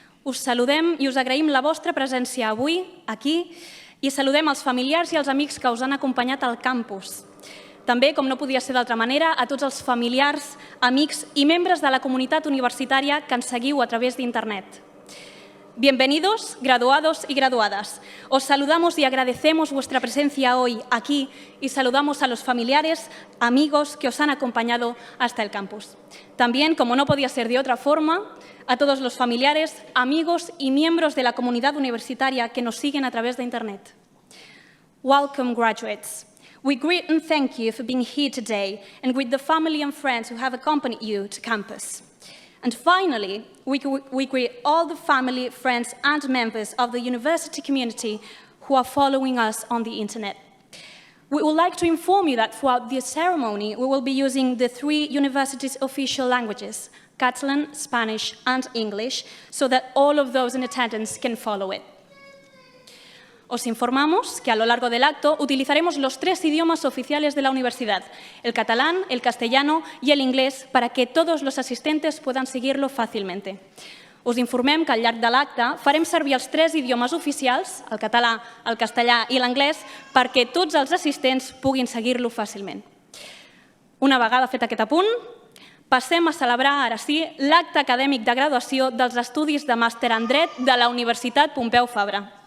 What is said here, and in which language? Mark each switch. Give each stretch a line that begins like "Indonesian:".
Catalan: Us saludem i us agraïm la vostra presència avui, aquí, i saludem els familiars i els amics que us han acompanyat al campus. També, com no podia ser d'altra manera, a tots els familiars, amics i membres de la comunitat universitària que ens seguiu a través d'internet.
Spanish: Bienvenidos, graduados y graduadas. Os saludamos y agradecemos vuestra presencia hoy aquí y saludamos a los familiares, amigos que os han acompañado hasta el campus. También, como no podía ser de otra forma, a todos los familiares, amigos y miembros de la comunidad universitaria que nos siguen a través de Internet.
English: Welcome, graduates. We greet and thank you for being here today and with the family and friends who have accompanied you to campus. And finally, we greet all the family, friends, and members of the university community who are following us on the internet. We would like to inform you that throughout the ceremony, we will be using the 3 universities' official languages, Catalan, Spanish, and English, so that all of those in attendance can follow it.
Spanish: Os informamos que a lo largo del acto utilizaremos los 3 idiomas oficiales de la universidad, el catalán, el castellano y el inglés, para que todos los asistentes puedan seguirlo fàcilmente.
Catalan: Us informem que al llarg de l'acte farem servir els 3 idiomes oficials, el català, el castellà i l'anglès, perquè tots els assistents puguin seguir-lo fàcilment. Una vegada fet aquest apunt, passem a celebrar, ara sí, l'acte acadèmic de graduació dels estudis de Màster en Dret de la Universitat Pompeu Fabra.